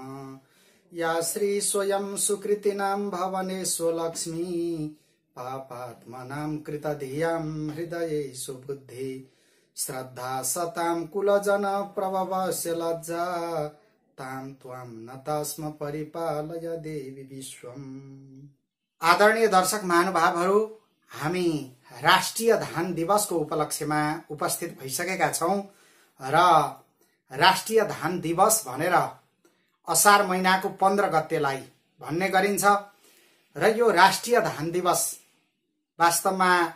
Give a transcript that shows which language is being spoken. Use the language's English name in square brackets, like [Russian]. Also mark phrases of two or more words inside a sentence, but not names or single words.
[Sanskrit] या श्री स्वयं सुकृतिनां भवने स्वलक्ष्मी पापात्मनां कृतधियां हृदये सुबुद्धि श्रद्धा सतां कुलजन प्रभवस्य लज्जा तां त्वां नतस्म परिपालय देवी विश्वम। [Nepali] आदरणीय दर्शक महानुभावहरू, हामी राष्ट्रिय धान दिवसको उपलक्ष्यमा उपस्थित भइसकेका छौं र राष्ट्रिय धान दिवस भनेर असार महिनाको 15 गतेलाई भन्ने गरिन्छ र यो राष्ट्रिय धान दिवस वास्तवमा